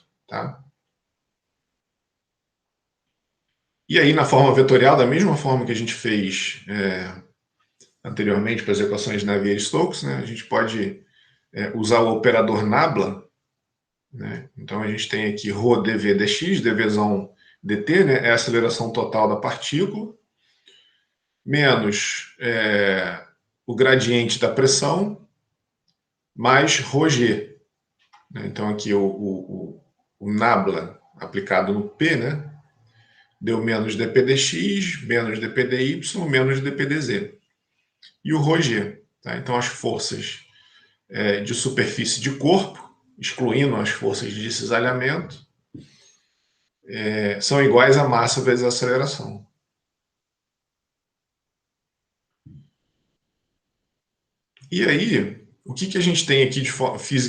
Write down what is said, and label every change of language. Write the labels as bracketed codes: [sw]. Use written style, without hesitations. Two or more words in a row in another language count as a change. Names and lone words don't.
[pt] Tá? E aí, na forma vetorial, da mesma forma que a gente fez anteriormente para as equações de Navier-Stokes, né, a gente pode usar o operador nabla. Né? Então, a gente tem aqui ρ dv dx, dvzão dt, né, é a aceleração total da partícula, menos o gradiente da pressão, mais ρg. Né? Então, aqui o nabla aplicado no P, né, deu menos dp dx, menos dp dy, menos dp dz. E o ρg. Tá? Então, as forças de superfície de corpo, excluindo as forças de cisalhamento, são iguais a massa vezes a aceleração. E aí, o que a gente tem aqui fisicamente?